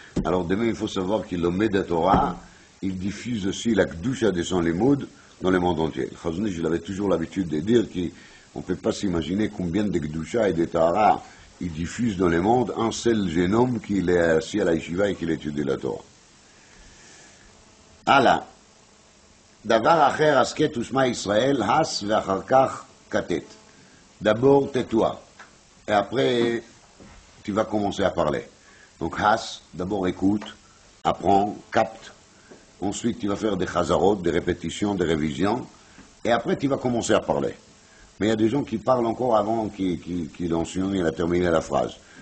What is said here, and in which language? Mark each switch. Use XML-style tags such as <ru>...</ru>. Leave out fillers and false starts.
<fr>Alors demain, il faut savoir qu'il le met de Torah, il diffuse aussi la Kdusha de son limoud dans le monde entier. Le Chazon Ish, il avait toujours l'habitude de dire qu'on ne peut pas s'imaginer combien de Kdusha et de Tahara il diffuse dans le monde, un seul jeune homme qui est assis à la yeshiva et qui étudie la Torah. Allah.</fr> <he>דבר אחר, הסכת ושמע ישראל, הס ואחר כך כתת.</he> <fr>D'abord, tais-toi. Et après, tu vas commencer à parler. Donc, has, d'abord écoute, apprends, capte. Ensuite, tu vas faire des chazarot, des répétitions, des révisions. Et après, tu vas commencer à parler. Mais il y a des gens qui parlent encore avant qu'il enseigne et a terminé la phrase.</fr>